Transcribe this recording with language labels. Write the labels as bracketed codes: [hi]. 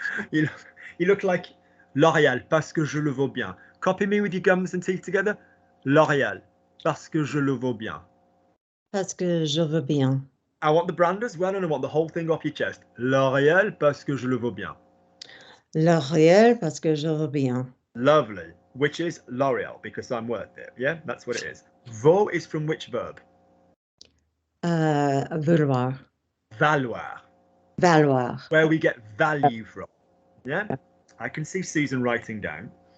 [en] you look like [fr] L'Oréal, parce que je le vaux bien. [en] Copy me with your gums and teeth together. [fr] L'Oréal, parce que je le vaux bien. Parce que je veux bien. [en] I want the brand as well, and I want the whole thing off your chest. [fr] L'Oréal, parce que je le vaux bien. L'Oréal, parce que je veux bien. [en] Lovely. Which is L'Oréal, because I'm worth it. Yeah, that's what it is. Vaut is from which verb? [fr] Vouloir. Valoir. Valoir. [en] Where we get value from. Yeah? I can see Susan writing down.